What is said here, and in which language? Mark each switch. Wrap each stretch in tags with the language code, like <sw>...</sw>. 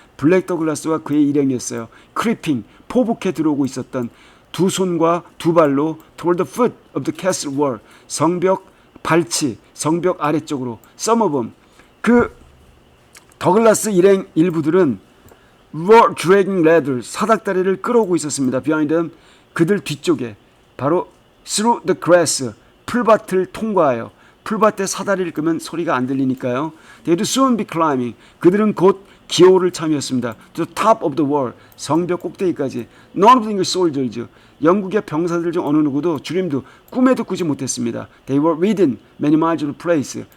<ko>블랙 더글라스와 그의 일행이었어요.</ko> <en>creeping</en> <ko>포복해 들어오고 있었던 두 손과 두 발로</ko> <en>toward the foot of the castle wall</en> <ko>성벽 발치 성벽 아래쪽으로</ko> <en>some of them</en> <ko>그 더글라스 일행 일부들은</ko> <en>were dragging ladders.</en> <ko>사닥다리를 끌어오고 있었습니다.</ko> <en>behind them.</en> <ko>그들 뒤쪽에.</ko> <en>바로 through the grass.</en> <ko>풀밭을 통과하여. 풀밭에 사다리를 끄면 소리가 안 들리니까요.</ko> <en>They would soon be climbing.</en> <ko>그들은 곧 기어오를 참이었습니다.</ko> <en>To the top of the wall.</en> <ko>성벽 꼭대기까지.</ko> <en>None of the English soldiers.</en> <ko>영국의 병사들 중 어느 누구도 주림도 꿈에도 꾸지 못했습니다.</ko> <en>They were within many miles of the place.</en>